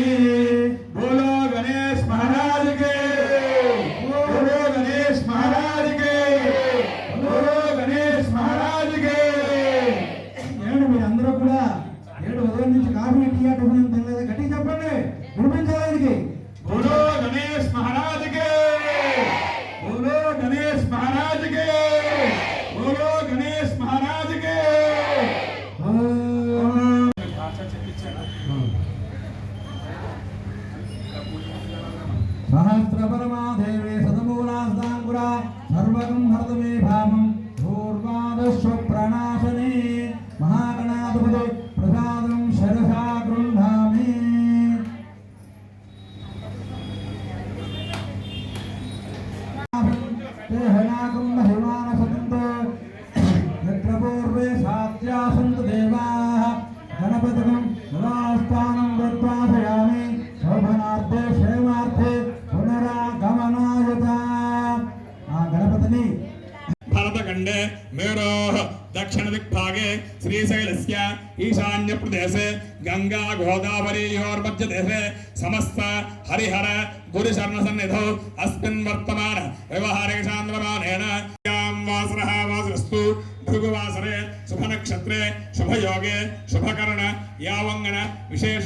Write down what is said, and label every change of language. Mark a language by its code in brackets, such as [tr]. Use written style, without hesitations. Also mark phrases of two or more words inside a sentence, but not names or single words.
[hi] बोलो गणेश महाराज के बोलो गणेश महाराज के बोलो गणेश महाराज के. [te] ఏడు మీరందరూ కూడా 7 ఉదయం నుంచి [en] coffee tea [te] టిఫిన్ తినలేదు, గట్టిగా చెప్పండి, వినిపించడానికి. [hi] बोलो गणेश महाराज के बोलो गणेश महाराज के बोलो गणेश महाराज के. [sa] सहस्रपरमादेवे सतमूलास्ताङ्कुरा सर्वगं हरतमे भामं पूर्वादस्वप्रणाशने महागणाधिपते प्रसादं शिरसा गृह्णामि. देहनागं महिमानसन्तो यत्र पूर्वे सात्यासन्तु देवाः गणपतिं निवासस्थानं वृत्वासयामि शोभनार्थे क्षेमार्थे पुनरागमनाय च. [te] ఆ గణపతిని [sa] भरतखंडे मेरोः दक्षिण दिग्भागे श्रीशैलस्य ईशान्य प्रदेशे गंगा गोदावरीयोर्मध्यदेशे समस्त हरिहर गुरुशरणसन्निधौ अस्मिन् वर्तमान व्यवहारिक चान्द्रमानेन वासरः वासरस्तु भृगुवासरे शुभनक्षत्रे शुभयोगे शुभकर्ण यावंगन विशेषण